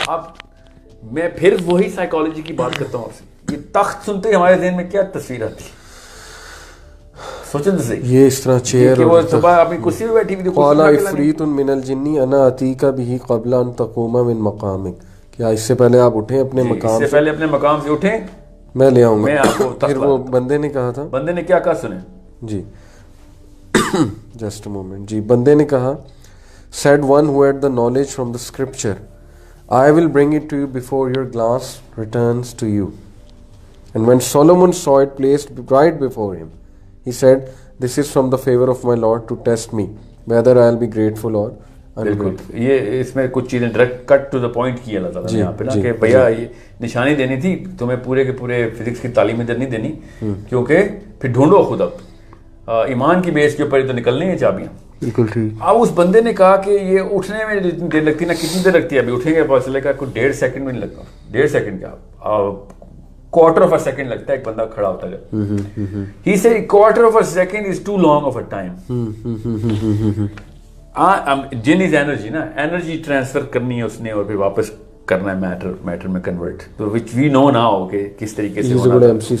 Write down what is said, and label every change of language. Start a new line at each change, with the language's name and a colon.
Urdu: اب میں پھر وہی سائیکالوجی کی بات کرتا ہوں آپ سے. یہ تخت سنتے ہی ہمارے ذہن میں کیا تصویر آتی ہے؟ سوچیں تو صحیح یہ اس طرح چیئر کہ وہ صبح اپنی کرسی پہ بیٹھی ہوئی
Arabic: قال عفریت من الجن انا اتیک به قبل ان تقوم من مقامک،
Urdu: کیا اس سے پہلے آپ اٹھیں اپنے مقام سے پہلے اپنے مقام سے اٹھیں میں لے آؤں میں گا. آپ کو پھر وہ بندے نے کہا تھا، بندے نے کیا کہا سنیں
English: جی just a moment,
Urdu: جی بندے نے کہا
English: said one who had the knowledge from the scripture, I will bring it to you before your glass returns to you. And when Solomon saw it placed right before him, he said, this is from the favor of my Lord to test me whether I will be grateful or ungrateful.
Urdu: یہ اس میں کچھ چیزیں direct cut to the point کی اللہ تعالیٰ نے یہاں پہ نا کہ بھیا یہ نشانی دینی تھی تمہیں پورے کے پورے فزکس کی تعلیم ادھر نہیں دینی، کیونکہ پھر ڈھونڈو خود اب ایمان کی بیس کے اوپر ہی تو نکلنی ہیں چابیاں. بالکل ٹھیک. اب اس بندے نے کہا کہ یہ اٹھنے میں جتنی دیر لگتی ہے نا کتنی دیر لگتی ہے، ابھی اٹھیں گے پتہ چلے گا کوئی 1.5 سیکنڈ میں نہیں لگتا، 1.5 سیکنڈ کیا
English: quarter of a second
Urdu: لگتا ہے ایک بندہ کھڑا ہوتا ہے.
English: He said quarter of a second is too long of a time.
Urdu: جن از انرجی نا، انرجی ٹرانسفر کرنی ہے اس نے اور پھر واپس کرنا ہے میٹر میں کنورٹ، تو
English: which we know now
Urdu: کہ کس طریقے سے ہونا تھا.